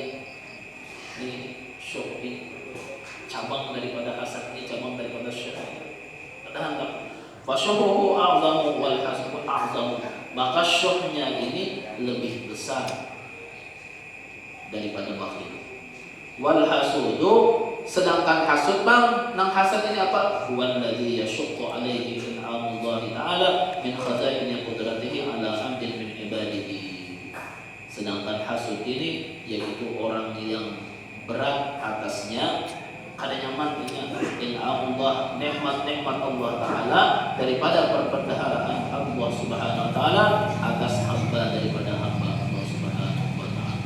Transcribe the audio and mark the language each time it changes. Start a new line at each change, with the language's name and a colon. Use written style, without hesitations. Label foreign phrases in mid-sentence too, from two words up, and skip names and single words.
Banjar: Ini syuh ini cabang daripada hasad, ini cabang daripada syuh. Ada hendak.
Arabic: فشحه أعظم والحسد أعظم.
Banjar: Maka syuhnya ini lebih besar daripada bakhil.
Arabic: والحسود,
Banjar: sedangkan hasud bang, nang hasad ini apa?
Arabic: هو الذي يشق عليه إنعام الله تعالى من خزائن قدرته على عبد من عباده.
Banjar: Sedangkan hasud ini yaitu orang yang berat atasnya kada nyamannya in'amullah, nikmat-nikmat
Arabic: الله تعالى
Banjar: daripada perbendaharaan Allah
Arabic: سبحانه وتعالى
Banjar: atas hamba daripada hamba Allah
Arabic: سبحانه وتعالى.